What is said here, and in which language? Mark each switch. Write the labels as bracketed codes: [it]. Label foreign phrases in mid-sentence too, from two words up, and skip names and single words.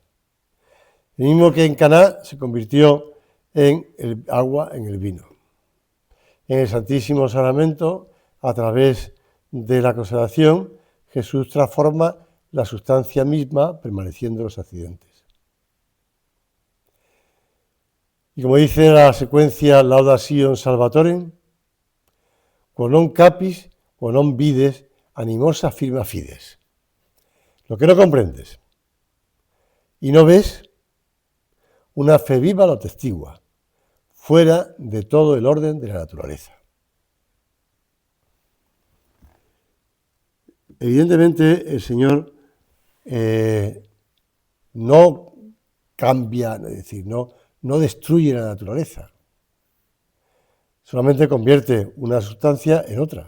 [es] El mismo que en Caná se convirtió en el agua en el vino. En el Santísimo Sacramento, a través de la consagración, Jesús transforma la sustancia misma, permaneciendo los accidentes. Y como dice la secuencia [la] Lauda Sion Salvatorem, quo non capis, quo non vides, animosa firma fides. [es] Lo que no comprendes y no ves, una fe viva lo atestigua, fuera de todo el orden de la naturaleza. Evidentemente, el Señor no cambia, es decir, no destruye la naturaleza, solamente convierte una sustancia en otra.